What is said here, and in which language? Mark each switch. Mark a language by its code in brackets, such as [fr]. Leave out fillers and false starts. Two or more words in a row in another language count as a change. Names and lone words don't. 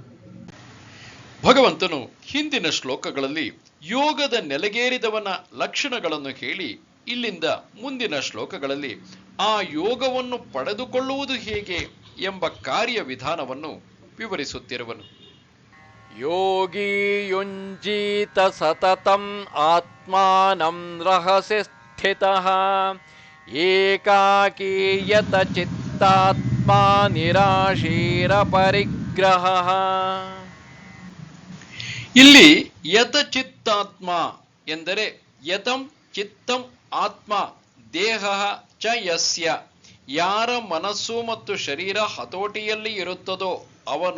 [kn] ಭಗವಂತನು ಹಿಂದಿನ ಶ್ಲೋಕಗಳಲ್ಲಿ ಯೋಗದ ನೆಲೆಗೇರಿದವನ ಲಕ್ಷಣಗಳನ್ನು ಹೇಳಿ ಇಲ್ಲಿಂದ ಮುಂದಿನ ಶ್ಲೋಕಗಳಲ್ಲಿ ಆ ಯೋಗವನ್ನು ಪಡೆದುಕೊಳ್ಳುವುದು ಹೇಗೆ ಎಂಬ ಕಾರ್ಯವಿಧಾನವನ್ನು ವಿವರಿಸುತ್ತಿರುವನು. [sa] ಯೋಗಿ ಯುಂಜೀತ ಸತತಂ ಆತ್ಮಾನಂ ರಹಸಿ ಸ್ಥಿತಃ ಏಕಾಕೀಯತ ಚಿತ್ತಾತ್ಮ ನಿರಾಶೀರ ಪರಿಗ್ರಹ. [kn] ಇಲ್ಲಿ ಯತಚಿತ್ತಾತ್ಮ ಎಂದರೆ [sa] ಯತಂ ಚಿತ್ತಂ ಆತ್ಮ ದೇಹ ಚ ಯಸ್ಯ, [kn] ಯಾರ ಮನಸ್ಸು ಮತ್ತು ಶರೀರ ಹತೋಟಿಯಲ್ಲಿ ಇರುತ್ತದೋ ಅವನು.